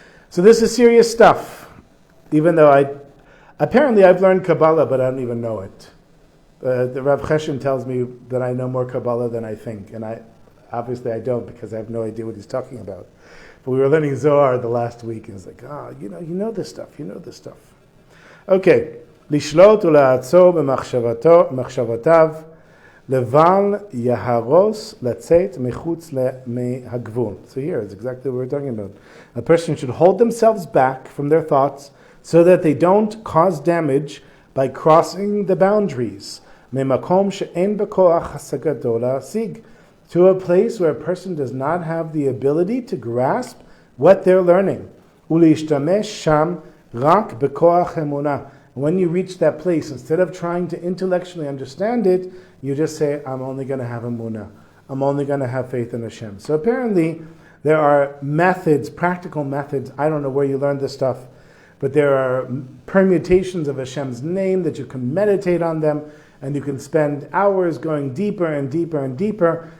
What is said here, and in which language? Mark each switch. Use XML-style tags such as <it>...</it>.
<en>So this is serious stuff. Even though apparently I've learned Kabbalah, but I don't even know it. The Rav Cheshin tells me that I know more Kabbalah than I think, and obviously I don't, because I have no idea what he's talking about. But we were learning Zohar the last week, and it's like, you know this stuff, you know this stuff.</en> <he>Okay, לשלוט ולעצור במחשבותיו, לבל יהרוס לצאת מחוץ מהגבול.</he> <en>So here is exactly what we're talking about. A person should hold themselves back from their thoughts so that they don't cause damage by crossing the boundaries.</en> <he>ממקום שאין בכוח השגתו להשיג.</he> <en>To a place where a person does not have the ability to grasp what they're learning.</en> <he>ולהשתמש שם רק בכוח אמונה.</he> <en>When you reach that place, instead of trying to intellectually understand it, you just say, I'm only going to have emunah. I'm only going to have faith in Hashem. So apparently, there are methods, practical methods. I don't know where you learned this stuff, but there are permutations of Hashem's name that you can meditate on them, and you can spend hours going deeper and deeper and deeper.</en>